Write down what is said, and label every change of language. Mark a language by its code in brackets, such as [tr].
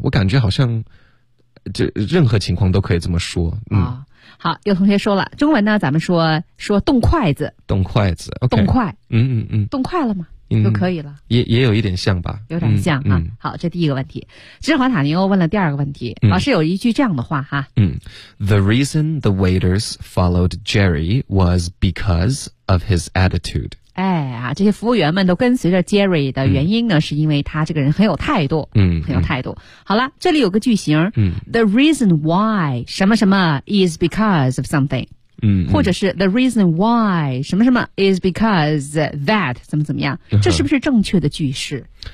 [zh] 我感觉好像，就任何情况都可以这么说。好，有同学说了，中文呢，咱们说动筷子，动筷子， okay、动筷，动筷了吗？就可以了，也有一点像吧，有点像哈、好，这第一个问题，芝华塔尼欧问了第二个问题，老师有一句这样的话哈， [en] The reason the waiters followed Jerry was because of his attitude。 [zh] 哎啊，这些服务员们都跟随着 Jerry 的原因呢，是因为他这个人很有态度，很有态度。好了，这里有个句型， The reason why 什么什么 is because of something。或者是 the reason why 什么什么 is because that 怎么怎么样，这是不是正确的句式？